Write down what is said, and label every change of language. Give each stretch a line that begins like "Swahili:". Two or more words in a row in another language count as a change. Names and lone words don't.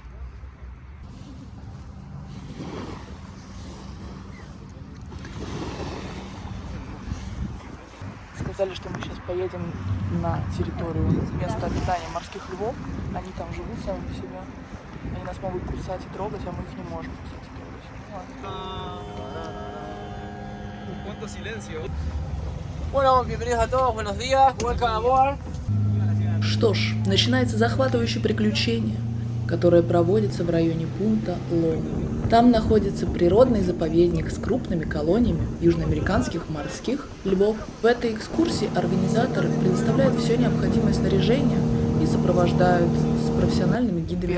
Russian: Сказали, что мы сейчас поедем на территорию места обитания морских львов. Они там живут сами по себе. Они нас могут кусать и трогать, а мы их не можем кусать и трогать.
Spanish: Bueno, bienvenidos a todos, buenos días,
English: welcome aboard.
Russian: Что ж, начинается захватывающее приключение, которое проводится в районе пункта Лоу. Там находится природный заповедник с крупными колониями южноамериканских морских львов. В этой экскурсии организаторы предоставляют все необходимое снаряжение и сопровождают с профессиональными гидами.